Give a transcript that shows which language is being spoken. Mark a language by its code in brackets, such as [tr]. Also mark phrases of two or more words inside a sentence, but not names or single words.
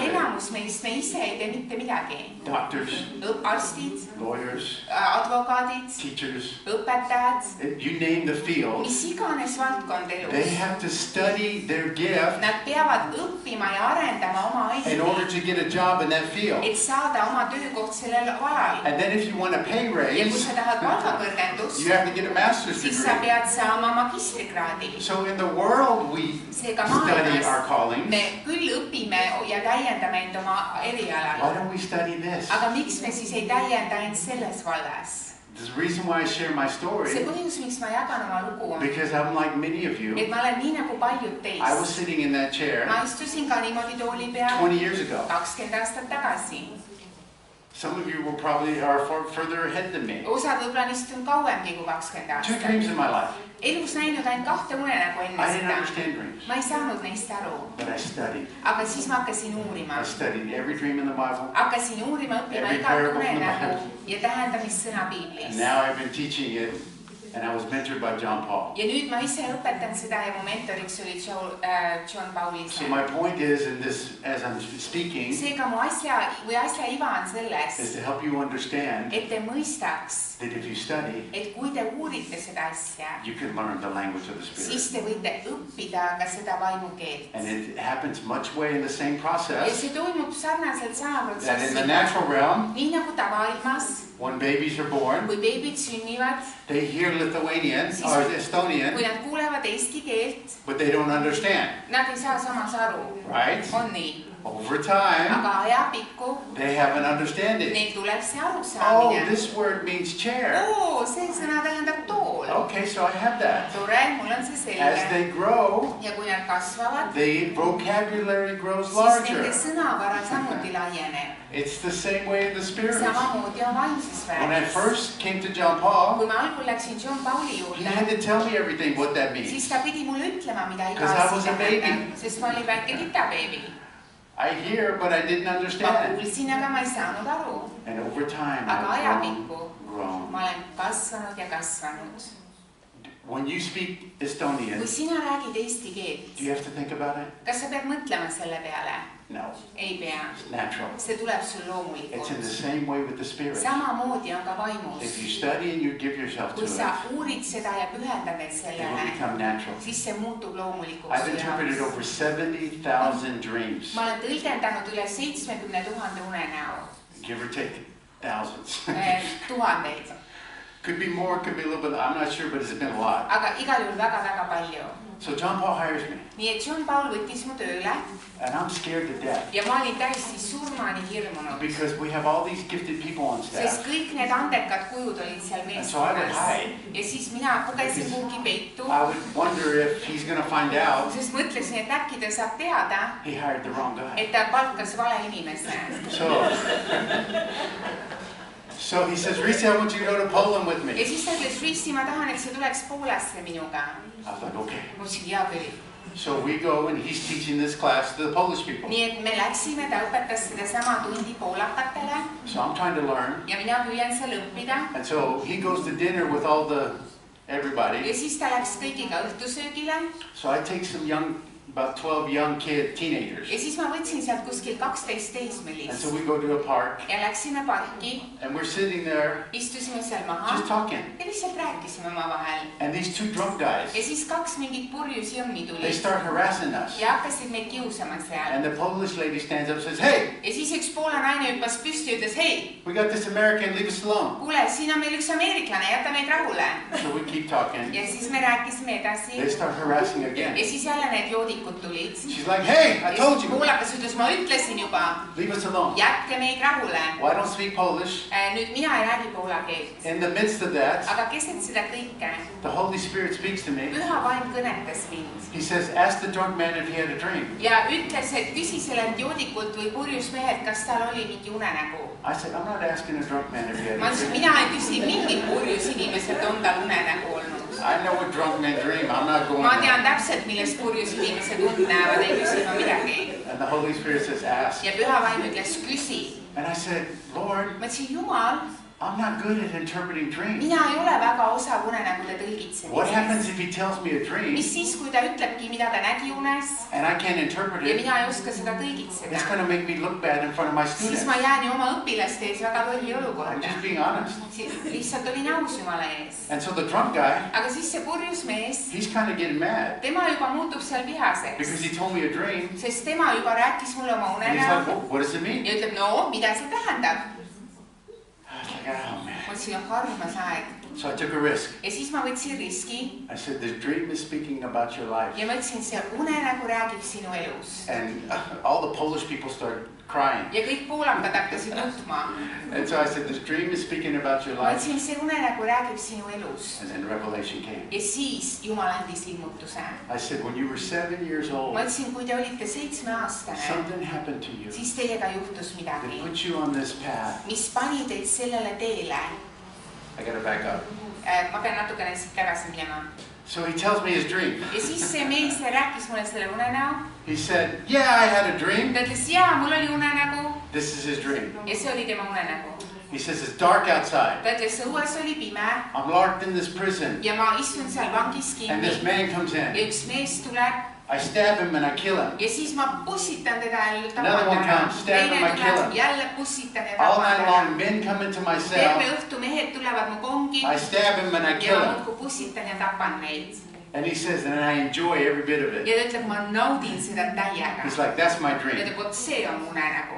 [en] with it. [et] enamus meist, me ise ei tee mitte midagi. [en] Doctors, [et] Arstid, [en] lawyers, [et] advokaadid, [en] teachers, [et] õpetajad, [en] you name the field. [et] mis iganes valdkond [en] They [et] elus. [en] have to study their gift [et] Nad peavad õppima ja arendama oma [en] in [et] aineid, [en] order to get a job in that field. [et] et saada oma töökoht sellel alal. [en] And then if you want a pay [et] Ja kui [en] raise, [et] sa tahad palgakõrgendust, [en] you have to get a master's [et] siis sa [en] degree. [et] pead saama magistrikraadi. [en] So in the world, we [et] Seega [en] study our [et] maailmas [en] callings. [et] me küll õpime ja täiendame end oma [en] Why [et] erialal. [en] don't we study this? [et] Aga miks me siis ei täienda end selles vallas? [en] The reason why I share my [et] See [en] story, [et] põhjus, miks ma jagan oma lugu, [en] because I'm like many of you. [et] et ma olen nii nagu paljud [en] I was [et] teist. [en] sitting in that chair [et] Ma istusin ka niimoodi tooli peal [en] 20 years ago. [et] 20 aastat tagasi. [en] Some of you are further ahead than me. [et] Osad võib-olla on istunud kauemgi kui 20 [en] Two [et] aastat. [en] dreams in my life. [et] Elus näinud ainult 2 unenägu enne [en] I didn't [et] seda. [en] understand dreams, [et] Ma ei saanud neist aru, [en] but I studied. [et] aga siis ma hakkasin uurima. [en] I studied every dream in the Bible, [et] Hakkasin uurima, õppima [en] Every [et] igat [en] parable from the [et] unenägu [en] Bible. [et] ja tähendamissõna [en] and [et] piiblis. [en] now I've been teaching it And I was mentored by John Paul. [et] ja nüüd ma ise õpetan seda ja mu mentoriks oli John Paul ise. [en] So my point is in this, as I'm speaking, [et] seega mu asja iva on selles, [en] is to help you understand [et] et te mõistaks, [en] that if you study, [et] et kui te uurite seda asja, [en] you can learn the language of the Spirit. [et] siis te võite õppida ka seda vaimukeelt. [en] And it happens much way in the same [et] ja [en] process [et] see toimub sarnaselt sama [en] that in the [et] protsessiga. [en] natural realm, [et] nii nagu tavaailmas, [en] when babies are born, [et] kui beebid sünnivad, [en] they hear Lithuanian or Estonian, [et] kui nad kuulevad eesti keelt, [en] but they don't understand, [et] nad ei saa samas aru. [en] right? [et] On nii. [en] Over time, [et] aga ajapikku [en] they have an understanding. [et] neil tuleb see [en] Oh, [et] arusaamine. [en] this word means chair. [et] See sõna tähendab tool. [en] Okay, so I have that. [et] tore, mul on see [en] As [et] selge. [en] they grow, [et] ja kui nad kasvavad, [en] the vocabulary grows [et] siis nende [en] larger. [et] sõnavara samuti laieneb. [en] It's the same way in the Spirit. [et] samamoodi on vaimses [en] When I [et] vääris. [en] first came to John Paul, [et] kui ma algul läksin John Pauli [en] he [et] juurde, [en] had to tell me everything, what that means. [et] siis ta pidi mulle ütlema, mida iga [en] 'Cause I was [et] asi [en] a baby. [et] tähendab, sest ma olin väike titabeebi. [en] I hear, but I didn't [et] ma [en] understand. [et] kuulsin, aga ma ei saanud aru. [en] And over time, [et] aga [en] I've [et] ajapikku [en] grown. [et] ma olen kasvanud ja kasvanud. [en] When you speak [et] kui [en] Estonian, [et] sina räägid eesti keelt, [en] do you have to think about it? [et] kas sa pead mõtlema selle peale? [en] No, [et] ei pea. [en] it's natural. [et] see tuleb sul [en] It's in the [et] loomulikult. [en] same way with the Spirit. [et] samamoodi on ka vaimus. [en] If you study and you give yourself to [et] kui sa [en] it, [et] uurid seda ja pühendad end [en] it will [et] sellele, [en] become natural. [et] siis see muutub loomulikuks. [en] I've interpreted over 70,000 dreams, [et] ma olen tõlgendanud üle 70 000 unenäo. [en] give or take thousands. [et] tuhandeid. [en] Could be more, could be a little bit, I'm not sure, but it's been a lot. [et] aga igal juhul väga-väga palju. [en] So John Paul hires me, [et] nii et John Paul võttis mu tööle [en] and I'm scared to death [et] ja ma olin täiesti surmani hirmunud, [en] because we have all these gifted people on [et] sest [en] staff. [et] kõik need andekad kujud olid seal [en] So I would [et] meeskonnas. [en] hide. [et] ja siis mina pugesin kuhugi peitu, [en] I would wonder if he's going to find out [et] sest mõtlesin, et äkki ta saab teada, [en] he hired the wrong guy. [et] et ta palkas vale inimese. [en] So he says, Recie, I want you to go to Poland with [et] ja [en] me. [et] siis ta ütles, Recie, ma tahan, et sa tuleks Poolasse minuga. [en] I was like, okay. [et] ma ütlesin, hea küll. [en] So we go and he's teaching this class to the Polish people. [et] nii et me läksime, ta õpetas sedasama tundi poolakatele [en] So I'm trying to learn. [et] ja mina püüan seal õppida. [en] And so he goes to dinner with all everybody. [et] ja siis ta läks kõigiga õhtusöögile. [en] So I take some about 12 young teenagers. [et] ja siis ma võtsin sealt kuskil 12 [en] And [et] teismelist [en] so we go to a park [et] ja läksime parki, [en] and we're sitting there [et] istusime seal maha [en] just talking. [et] ja lihtsalt rääkisime omavahel. [en] And these two drunk guys, [et] ja siis kaks mingit purjus jõmmi [en] they [et] tulid [en] start harassing us. [et] ja hakkasid meid kiusama seal. [en] And the Polish lady stands up and says, hey, [et] ja siis üks Poola naine hüppas püsti ja ütles, hei, [en] we got this American, leave us alone. [et] kuule, siin on meil üks ameeriklane, jäta meid rahule. [en] So we keep talking. [et] ja siis me rääkisime edasi [en] They start harassing again. [et] ja siis jälle need joodikud tulid. [en] She's like, hey, I told you, [et] poolakas ütles, ma ütlesin juba, [en] leave us alone. [et] jätke meid rahule. [en] Well, I don't speak Polish. [et] nüüd mina ei räägi poola keelt, [en] In the midst of that, [et] aga keset seda kõike [en] the Holy Spirit speaks to me. [et] püha vaim kõnetas mind [en] He says, ask the drunk man if he had a dream. [et] ja ütles, et küsi sellelt joodikult või purjus mehelt, kas tal oli mingi unenägu. [en] I said, I'm not asking a drunk man if he had [et] ma [en] a [et] ütlesin, [en] dream. [et] mina ei küsi mingit purjus inimeselt, on tal unenägu olnud. [en] I know what drunk men dream. I'm not going [et] ma [en] there. [et] tean täpselt, millest purjus inimesed und näevad, ei küsi ma midagi. [en] And the Holy Spirit says, ask. [et] ja püha vaim ütles, küsi. [en] And I said, Lord, [et] ma ütlesin, Jumal, [en] I'm not good at interpreting dreams. [et] mina ei ole väga osav unenägude [en] What happens [et] tõlgitsemises. [en] if he tells me a dream [et] mis siis, kui ta ütlebki, mida ta nägi unes [en] and I can't interpret [et] ja [en] it? [et] mina ei oska seda tõlgitseda? [en] It's going to make me look bad in front of my [et] siis [en] students. [et] ma jään ju oma õpilaste ees väga lolli [en] I'm [et] olukorda. [en] just being honest. [et] lihtsalt olin aus Jumala ees. [en] And so the drunk guy, [et] aga siis see purjus mees, [en] he's kind of getting mad [et] tema juba muutub seal [en] because [et] vihaseks, [en] he told me a dream. [et] sest tema juba rääkis mulle oma [en] And he's like, [et] unenäo [en] what does it mean? [et] ja ütleb, no mida see tähendab. [en] I was like, oh man. [et] ma ütlesin, armas aeg. [en] So I took a risk. [et] ja siis ma võtsin riski [en] I said, this dream is speaking about your life. [et] ja ma ütlesin, see unenägu räägib sinu elus. [en] And all the Polish people started crying. [et] ja kõik poolakad hakkasid nutma. [en] And so I said, this dream is speaking about your [et] ma [en] life. [et] ütlesin, see unenägu räägib sinu elus. [en] And then revelation came. [et] ja siis Jumal andis ilmutuse. [en] I said, when you were 7 years old, [et] ma ütlesin, kui te olite 7-aastane, [en] something happened to you [et] siis teiega juhtus [en] that [et] midagi, [en] put you on this path. [et] mis pani teid sellele teele. [en] I got to back up. [et] ma pean natukene siit tagasi minema. [en] So he tells me his dream. [et] ja siis see mees rääkis mulle selle unenäo. [en] He said, yeah, I had a dream. [et] ta ütles, jaa, mul oli unenägu [en] This is his dream. [et] ja see oli tema unenägu. [en] He says, it's dark outside. [et] ta ütles, õues oli pime [en] I'm locked in this prison. [et] ja ma istun seal vangis [en] And this [et] kinni [en] man comes [et] ja [en] in. [et] üks mees tuleb [en] I stab him and I kill him. [et] ja siis ma pussitan teda ja [en] Another one comes, stab him, I kill him. [et] jälle pussitan ja [en] All [et] tapan [en] night [et] teda. [en] long, men come into my [et] terve [en] cell. [et] õhtu mehed tulevad mu kongi [en] I stab him and I [et] ja [en] kill [et] ma [en] him. [et] muudkui pussitan ja tapan neid. [en] And he says, and I enjoy every bit of it. [et] ja ta ütleb, ma naudin seda täiega. [en] He's like, that's my [et] ja [en] dream. [et] ta ütleb, vot see on mu unenägu.